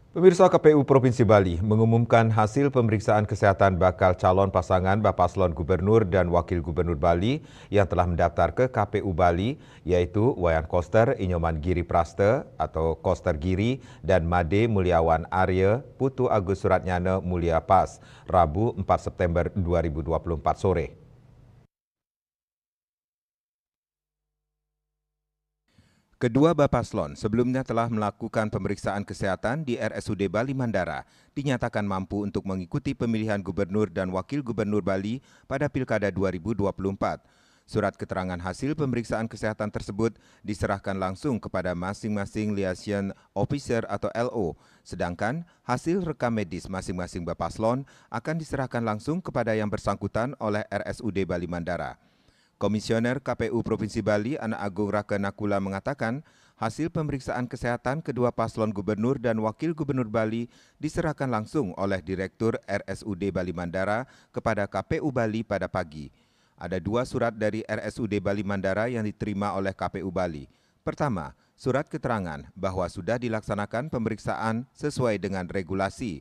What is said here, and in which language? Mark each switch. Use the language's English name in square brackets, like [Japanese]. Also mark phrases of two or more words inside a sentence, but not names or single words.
[Indonesian] Pemirsa, KPU Provinsi Bali mengumumkan hasil pemeriksaan kesehatan bakal calon pasangan Bapaslon Gubernur dan Wakil Gubernur Bali yang telah mendaftar ke KPU Bali, yaitu Wayan Koster Inyoman Giri Praste atau Koster Giri dan Made Mulyawan Arya Putu Agus Suratnyana Mulia Pas, Rabu 4 September 2024 sore. Kedua Bapaslon sebelumnya telah melakukan pemeriksaan kesehatan di RSUD Bali Mandara, dinyatakan mampu untuk mengikuti pemilihan Gubernur dan Wakil Gubernur Bali pada Pilkada 2024. Surat keterangan hasil pemeriksaan kesehatan tersebut diserahkan langsung kepada masing-masing [English] liaison officer [Indonesian] atau LO, sedangkan hasil rekam medis masing-masing Bapaslon akan diserahkan langsung kepada yang bersangkutan oleh RSUD Bali Mandara. Komisioner KPU Provinsi Bali, Anak Agung Raka Nakula mengatakan, hasil pemeriksaan kesehatan kedua paslon Gubernur dan Wakil Gubernur Bali diserahkan langsung oleh Direktur RSUD Bali Mandara kepada KPU Bali pada pagi. Ada dua surat dari RSUD Bali Mandara yang diterima oleh KPU Bali. Pertama, surat keterangan bahwa sudah dilaksanakan pemeriksaan sesuai dengan regulasi.